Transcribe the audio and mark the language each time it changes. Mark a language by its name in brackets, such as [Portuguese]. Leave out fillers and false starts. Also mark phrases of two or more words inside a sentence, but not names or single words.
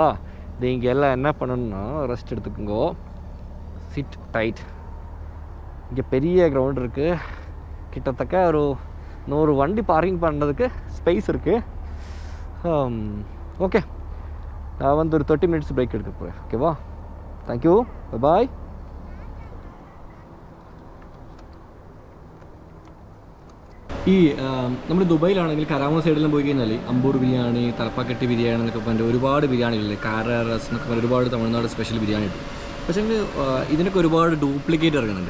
[Tamil] இது இங்கே எல்லாம் என்ன பண்ணணும்னா ரெஸ்ட் எடுத்துக்கோங்க, சிட் டைட். இங்கே பெரிய கிரவுண்ட் இருக்குது, கிட்டத்தட்ட ஒரு 100 வண்டி பார்க்கிங் பண்ணுறதுக்கு ஸ்பேஸ் இருக்குது. ஓகே, நான் வந்து ஒரு 30 minutes பிரேக் எடுக்க போகிறேன், ஓகேவா? தேங்க்யூ, பாய். [Malayalam] ഈ നമ്മൾ ദുബായിലാണെങ്കിൽ കരാമ സൈഡിലും പോയി കഴിഞ്ഞാൽ അമ്പൂർ ബിരിയാണി, തലപ്പാക്കട്ടി ബിരിയാണി എന്നൊക്കെ പറഞ്ഞിട്ട് ഒരുപാട് ബിരിയാണികളില്ലേ. കാരറസ് എന്നൊക്കെ പറഞ്ഞ ഒരുപാട് തമിഴ്നാട് സ്പെഷ്യൽ ബിരിയാണി ഉണ്ട്. പക്ഷേ ഇതിനൊക്കെ ഒരുപാട് ഡ്യൂപ്ലിക്കേറ്റ് ഇറങ്ങുന്നുണ്ട്.